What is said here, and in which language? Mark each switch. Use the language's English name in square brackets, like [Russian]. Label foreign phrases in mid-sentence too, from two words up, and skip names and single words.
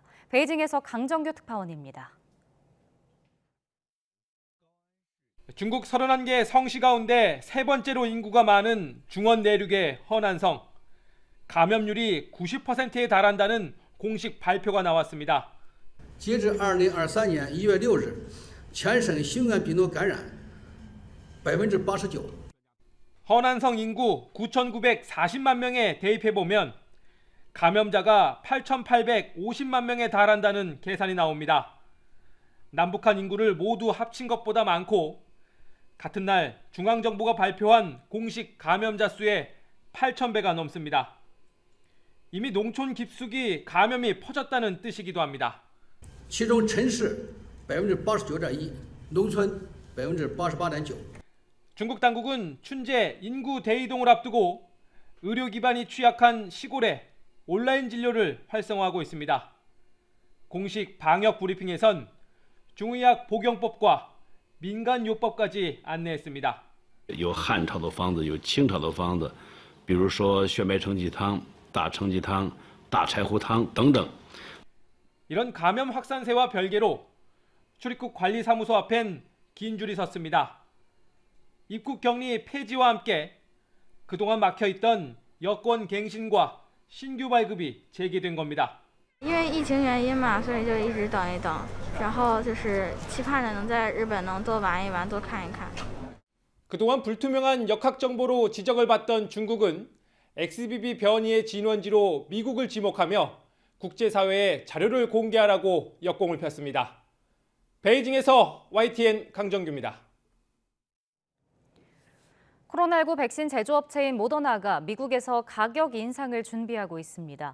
[Korean] 베이징에서 강정규 특파원입니다. 중국 31개 성시 가운데 세 번째로 인구가 많은 중원 내륙의 허난성. 감염률이 90%에 달한다는 공식 발표가 나왔습니다. [Chinese] 截至2023年1月6日，全省新冠病毒感染 89%。 [Korean] 허난성 인구 9,940만 명에 대입해보면 감염자가 8,850만 명에 달한다는 계산이 나옵니다. 남북한 인구를 모두 합친 것보다 많고 같은 날 중앙정부가 발표한 공식 감염자 수의 8,000배가 넘습니다. 이미 농촌 깊숙이 감염이 퍼졌다는 뜻이기도 합니다. [Chinese] 其中城市 89.1%， 农村 88.9%。 [Korean] 중국 당국은 춘제 인구 대이동을 앞두고 의료 기반이 취약한 시골에 온라인 진료를 활성화하고 있습니다. 공식 방역 브리핑에선 중의학 복용법과 민간요법까지 안내했습니다. [Chinese] 有汉朝的方子，有清朝的方子，比如说血脉承气汤、大承气汤、大柴胡汤等等。 [Korean] 이런 감염 확산세와 별개로 출입국 관리사무소 앞엔 긴 줄이 섰습니다. 입국 격리 폐지와 함께 그동안 막혀있던 여권 갱신과 신규 발급이 재개된 겁니다. [Chinese] 因为疫情原因嘛，所以就一直等一等，然后就是期盼着能在日本能多玩一玩，多看一看。 [Korean] 그동안 불투명한 역학 정보로 지적을 받던 중국은 XBB 변이의 진원지로 미국을 지목하며 국제사회에 자료를 공개하라고 역공을 폈습니다. 베이징에서 YTN 강정규입니다. 코로나19 백신 제조업체인 모더나가 미국에서 가격 인상을 준비하고 있습니다.